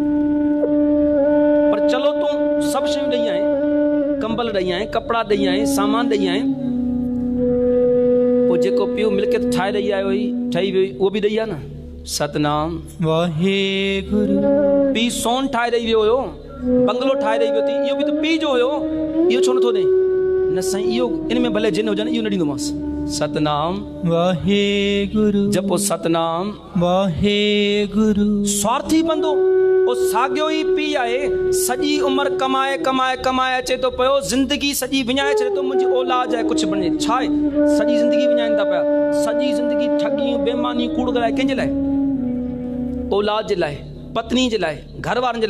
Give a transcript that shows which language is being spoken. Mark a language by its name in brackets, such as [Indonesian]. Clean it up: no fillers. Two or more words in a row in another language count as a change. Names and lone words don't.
[Sindhi] पर चलो तूं सभु शयूं ॾेई आहीं, कंबल ॾेई आहीं, कपिड़ा ॾेई आहीं, सामान ॾेई आहीं, पोइ जेको पीउ मिल्कियत ठाहे ॾेई आयो हुई, ठही वियो उहो बि ॾेई आहे न। सतनाम वाहेगुरु। पीउ सोन ठाहे ॾेई वियो हुयो, बंगलो ठाहे ॾेई वियो थी, इहो बि त पीउ जो हुयो, इहो छो नथो ॾे। न साईं इहो इन में भले जिन हुजनि, इहो न ॾींदोमांसि। सतनाम वाहेगुरु। जपो सतनाम वाहेगुरु। स्वार्थी बंदो ओ साॻियो ई पीउ आहे, सॼी उमिरि कमाए कमाए कमाए अचे थो पियो, ज़िंदगी सॼी विञाए छॾे थो, मुंहिंजी औलाद आहे कुझु बणे, छा आहे सॼी ज़िंदगी विञाइनि था पिया, सॼी ज़िंदगी ठगियूं बेईमानी कूड़ ॻाल्हाए, कंहिंजे लाइ, औलाद जे लाइ, पत्नी जे लाइ, घर वारनि जे